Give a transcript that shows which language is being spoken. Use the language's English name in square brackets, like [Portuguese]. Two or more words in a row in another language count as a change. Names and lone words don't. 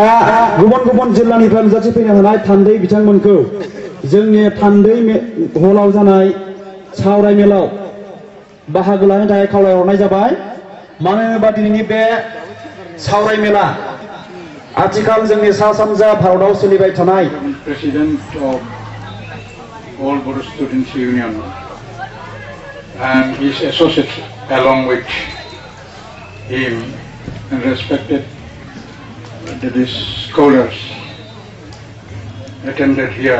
[Bodo] गुबुन गुबुन जिल्लानिफ्राय नुजाथिफैनो हानाय थान्दै बिथांमोनखौ जोंनि थान्दै हलाव जानाय सावराय मेलाव बाहागो लानो थाखाय खावलायहरनाय जाबाय मानो होनोबा दिनैनि बे सावराय मेला आथिखाल जोंनि सा सानजा भारताव सोलिबाय थानाय [English] President of All Bodo Students Union and his associates along with him and respected the scholars attended here.